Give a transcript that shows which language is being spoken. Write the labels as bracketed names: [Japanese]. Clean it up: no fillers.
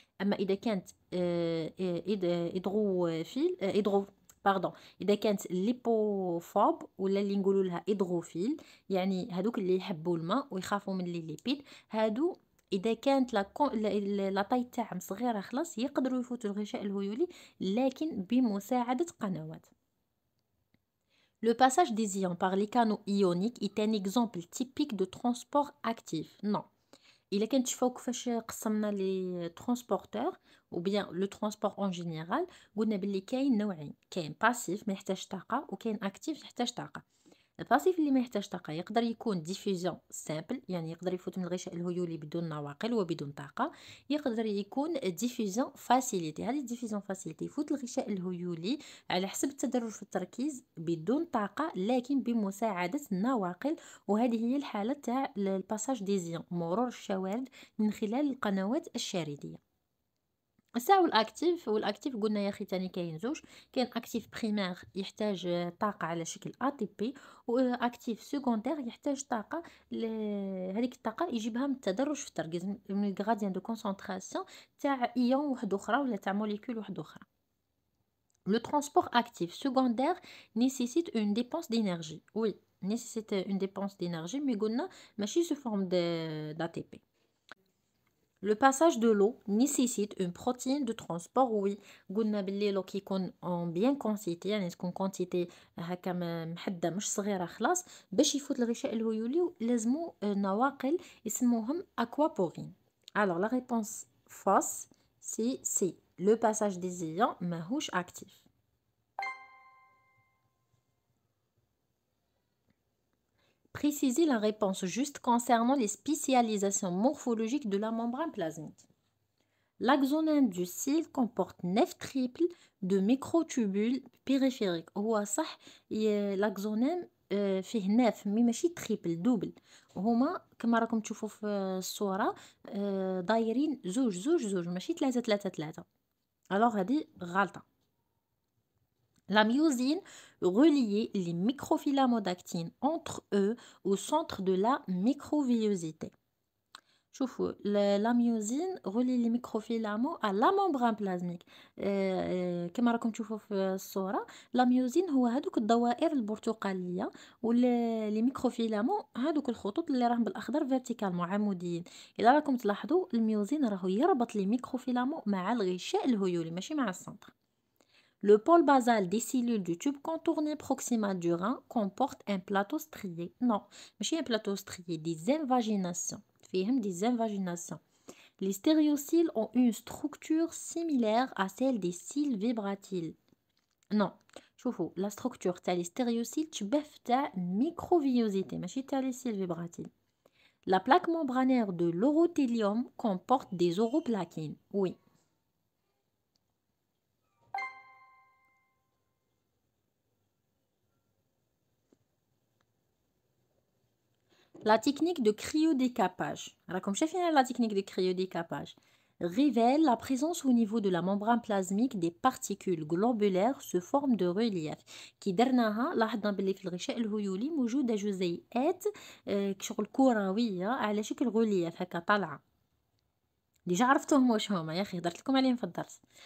[Arabic] اما اذا كانت باردون، اذا كانت ليبوفوب ولا اللي نقولوا لها هيدروفيل، يعني هادوك اللي يحبوا الماء ويخافوا من لي ليبيد، هادو اذا كانت لا طاي تاعهم صغيره خلاص يقدروا يفوتوا الغشاء الهيولي لكن بمساعده قنوات. [French] Le passage des ions par les canaux ioniques est un exemple typique de transport actif. Non. [Arabic] إلا كان تشوفوا كيفاش قسمنا لي ترونسبورتور [French] ou bien le transport en général، [Arabic] قلنا باللي كاين نوعين، كاين باسيف ما يحتاج طاقة وكاين اكتيف يحتاج طاقة. الباسيف اللي ما يحتاج طاقة يقدر يكون ديفيوزيون سامبل، يعني يقدر يفوت من الغشاء الهيولي بدون نواقل وبدون طاقة، يقدر يكون ديفيوزيون فاسيليتي. هذه الديفيوزيون فاسيليتي يفوت الغشاء الهيولي على حسب التدرج في التركيز بدون طاقة لكن بمساعدة النواقل، وهذه هي الحالة تاع الباساج ديزيون، مرور الشوارد من خلال القنوات الشاردية. الساعة والاكتيف قلنا يا اخي تاني كاين زوج، كاين اكتيف بريمير يحتاج طاقة على شكل ATP، واكتيف سكوندير يحتاج طاقة هذيك الطاقة يجيبها من التدرج في التركيز، من الغراديان دو كونسونطراسيون تاع ايون واحد اخرى ولا تاع موليكول واحد اخرى. [French] Le transport actif secondaire nécessite une dépense d'énergie. Oui, nécessite une dépense d'énergie, mais [Arabic] قلنا ماشي [French] sous forme d'ATP. Le passage de l'eau nécessite une protéine de transport. [Arabic] Oui, قلنا باللي لو كي يكون [French] en bien quantité، [Arabic] يعني تكون quantité هكا محدة مش صغيرة خلاص، باش يفوت الغشاء الهيولي لازمو نواقل يسموهم aquaporine. [French] Alors la réponse fausse c'est C. Le passage des ions [Arabic] ماهوش [French] actif. Précisez la réponse juste concernant les spécialisations morphologiques de la membrane plasmique. L'axonème du cil comporte 9 triples de microtubules périphériques. [Arabic] هو صح l'axonème فيه 9 مي ماشي تريبل دوبل، هما كما راكم تشوفوا في الصورة دايرين زوج زوج زوج ماشي 3 3 3. alors هذه غلطة. [French] La myosine reliait les microfilaments d'actine entre eux au centre de la microvillosité. [Arabic] شوفوا [French] la myosine relie les microfilaments à la membrane plasmique. [Arabic] كما راكم تشوفوا في الصورة la myosine هو هذوك الدوائر البرتقالية، واللي ميكروفيلامون هذوك الخطوط اللي راهم بالاخضر فيرتيكالمون عموديين. اذا راكم تلاحظوا الميوزين راهو يربط لي ميكروفيلامون مع الغشاء الهيولي ماشي مع السنتر. [French] Le pôle basal des cellules du tube contourné proximal du rein comporte un plateau strié. Non, [Arabic] ماشي [French] un plateau strié, des invaginations. [Arabic] فيهم [French] des invaginations. Les stéréocyles ont une structure similaire à celle des cils vibratiles. Non, [Arabic] شوفوا [French] la structure تاع les stéréocyles [Arabic] تشبه تاع [French] microvillosité [Arabic] ماشي تاع [French] les cils vibratiles. La plaque membranaire de l'orothélium comporte des oroplaquines. Oui. La technique de cryodécapage, [Arabic] راكم شايفين [French] la technique de cryodécapage révèle la présence au niveau de la membrane plasmique des particules globulaires sous forme de relief. [Arabic] كي درناها لاحظنا باللي في الغشاء الهيولي موجودة جزيئات شغل كروية على شكل غولياف هكا طالعة. ديجا عرفتوهم واش هما يا اخي هضرت لكم عليهم في الدرس.